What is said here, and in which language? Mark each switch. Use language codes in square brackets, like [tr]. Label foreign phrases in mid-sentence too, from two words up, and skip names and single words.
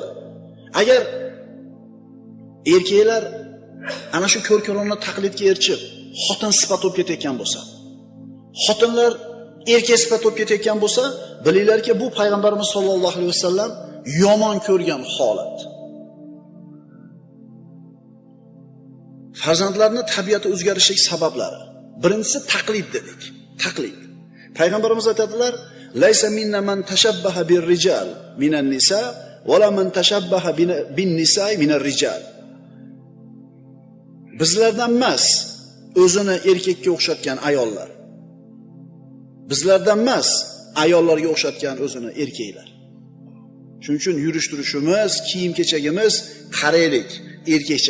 [uz] Agar erkaklar ana shu ko'rko'rona taqlidga erishib, xotin sifat bo'lib ketayotgan bo'lsa, xotinlar erkak sifat bo'lib ketayotgan bo'lsa, bilinglarki, bu payg'ambarimiz [ar] sollallohu alayhi vasallam [uz] yomon ko'rgan holat. Farzandlarning tabiati o'zgarishining sabablari. Birinchisi taqlid dedik. Taqlid. Payg'ambarimiz aytadilar: [ar] "ليس منا من تشبه بالرجال من النساء ولا من تشبه بالنساء من الرجال." [uz] Bizlardan emas, o'zini erkakka o'xshatgan ayollar. Bizlardan emas, ayollarga o'xshatgan o'zini erkaklar. Shuning uchun yurish-turishimiz, kiyim-kechagimiz qaraylik, erkakcha bo'lsin.